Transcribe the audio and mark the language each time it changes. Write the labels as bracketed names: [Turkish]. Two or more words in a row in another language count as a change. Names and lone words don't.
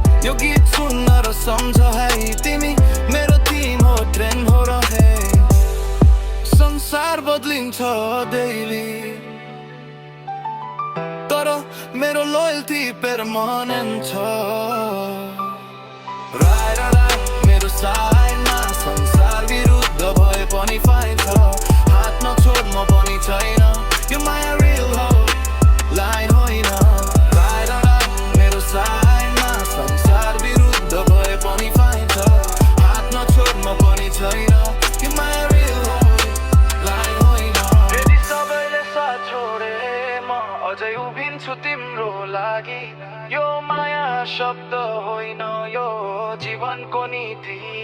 [Nepali] यो गीत सुन्न र सम्झ है, तिमी मेरो थिम हो, ट्रेन्ड हो रहे। संसार बदलिन्छ डेली, तर मेरो लोयल्टी पर्मानेन्ट छ। [English] Ride or die, [Nepali] मेरो साइडमा संसार विरुद्ध भए पनि फाइन छ। हात नछोड, म पनि छैन, यो माया रियल हो, लाइन होइन। [English] Ride or die, [Nepali] मेरो साइडमा संसार विरुद्ध भए पनि फाइन छ। हात नछोड, म पनि छैन, यो माया रियल हो, लाइन होइन। यदि सबैले साथ छोडे, म अझै उभिन्छु तिम्रो लागि। यो माया शब्द होइन, यो जीवनको नीति।